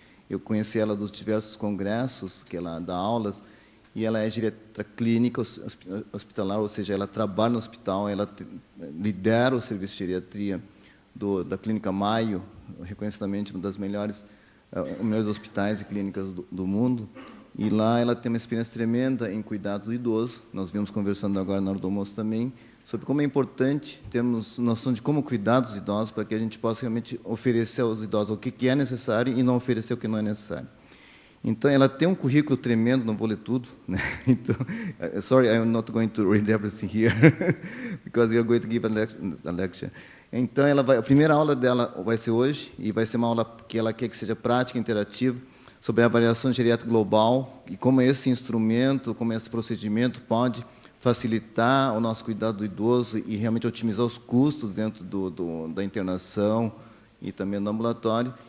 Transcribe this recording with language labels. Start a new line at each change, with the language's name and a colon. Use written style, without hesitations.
Portuguese: Eu conheci ela dos diversos congressos que ela dá aulas, e ela é geriatra clínica hospitalar, ou seja, ela trabalha no hospital, ela lidera o serviço de geriatria da clínica Mayo, reconhecidamente uma das melhores hospitais e clínicas do mundo, e lá ela tem uma experiência tremenda em cuidado do idoso. Nós vimos conversando agora na hora do almoço também, sobre como é importante termos noção de como cuidar dos idosos, para que a gente possa realmente oferecer aos idosos o que é necessário e não oferecer o que não é necessário. Então, ela tem um currículo tremendo, não vou ler tudo, né? Então,
English: sorry, I'm not going to read everything here, because you're going to give a lecture.
Portuguese: Então, a primeira aula dela vai ser hoje, e vai ser uma aula que ela quer que seja prática, interativa, sobre a avaliação geriátrica global, e como esse instrumento, como esse procedimento pode facilitar o nosso cuidado do idoso e realmente otimizar os custos dentro da internação e também do ambulatório.